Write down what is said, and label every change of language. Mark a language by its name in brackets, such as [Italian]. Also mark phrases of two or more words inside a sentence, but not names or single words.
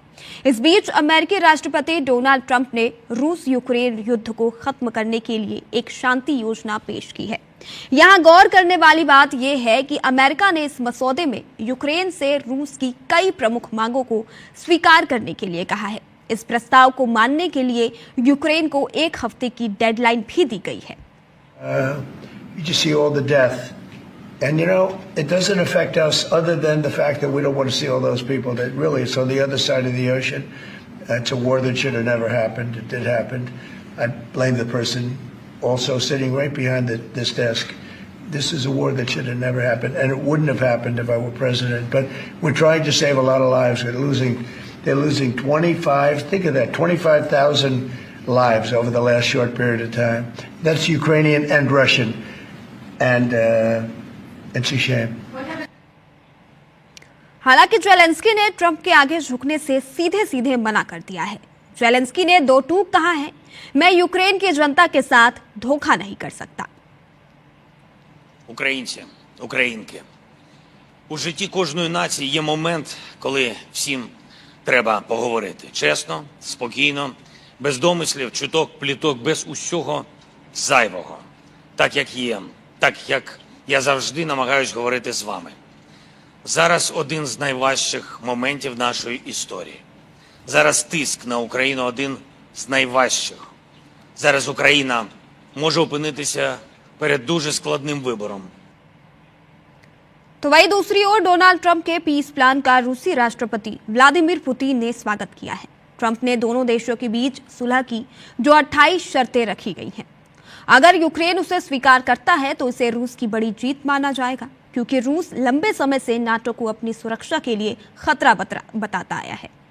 [Hindi] इस बीच अमेरिकी राष्ट्रपति डोनाल्ड ट्रंप ने रूस यूक्रेन युद्ध को खत्म करने के लिए एक शांति योजना पेश की है। यहां गौर करने वाली बात यह है कि अमेरिका ने इस मसौदे में यूक्रेन से रूस की कई प्रमुख मांगों को स्वीकार करने के लिए कहा है। इस प्रस्ताव को मानने के लिए यूक्रेन को 1 हफ्ते की डेडलाइन भी दी गई है। [English] You just see all the death. And, you know, it doesn't affect us other than the fact that we don't want to see all those people that really, it's on the other side of the ocean. It's a war that should have never happened. It did happen. I blame the person also sitting right behind this desk. This is a war that should have never happened, and it wouldn't have happened if I were president. But we're trying to save a lot of lives. They're losing 25, think of that, 25,000 lives over the last short period of time. That's Ukrainian and Russian, and it's a shame. [Hindi] हालांकि ज़ेलेंस्की ने ट्रंप के आगे झुकने से सीधे मना कर दिया है। ज़ेलेंस्की ने 2 टूक कहा है, मैं यूक्रेन की जनता के साथ धोखा नहीं कर सकता। [Ukrainian] Українці, українки, У житті кожної нації є момент, коли всім треба поговорити. Чесно, спокійно, без домислів, чуток, пліток, без усього зайвого. Так, як є. Так, як я завжди намагаюсь говорити з вами. Зараз один з найважчих моментів нашої історії. Зараз тиск на Україну один з найважчих. Зараз Україна може опинитися перед дуже складним вибором. [Hindi] तो वहीं दूसरी ओर डोनाल्ड ट्रंप के [English] peace plan [Hindi] का रूसी राष्ट्रपति व्लादिमीर पुतिन ने स्वागत किया है। ट्रंप ने दोनों देशों के बीच सुलह की जो 28 शर्तें रखी गई हैं। अगर यूक्रेन उसे स्वीकार करता है तो इसे रूस की बड़ी जीत माना जाएगा, क्योंकि रूस लंबे समय से नाटो को अपनी सुरक्षा के लिए खतरा बताता आया है।